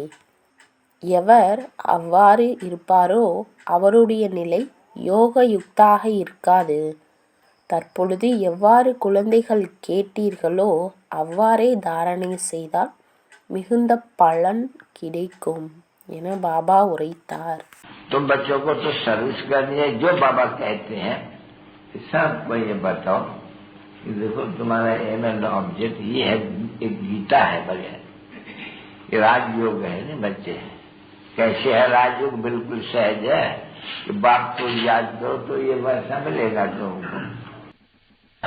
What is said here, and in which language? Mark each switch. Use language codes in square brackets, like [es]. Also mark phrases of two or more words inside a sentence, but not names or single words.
[ta] எவர் அவ்வாறு இருப்பாரோ அவருடைய நிலை யோக யுக்தாக இருக்காது. தற்பொழுது எவ்வாறு குழந்தைகள் கேட்டீர்களோ அவ்வாறே தாரணை செய்தால் மிகுந்த பலன் கிடைக்கும் என பாபா உரைத்தார். [hi] तो बच्चों को तो सर्विस करनी है. जो बाबा कहते हैं सबको ये बताओ कि देखो तुम्हारा [en] aim and object [hi] ये है. एक गीता है बढ़िया. ये राजयोग है ना बच्चे. कैसे है राजयोग? बिल्कुल सहज है कि बाप को याद करो तो ये वैसा मिलेगा तुमको.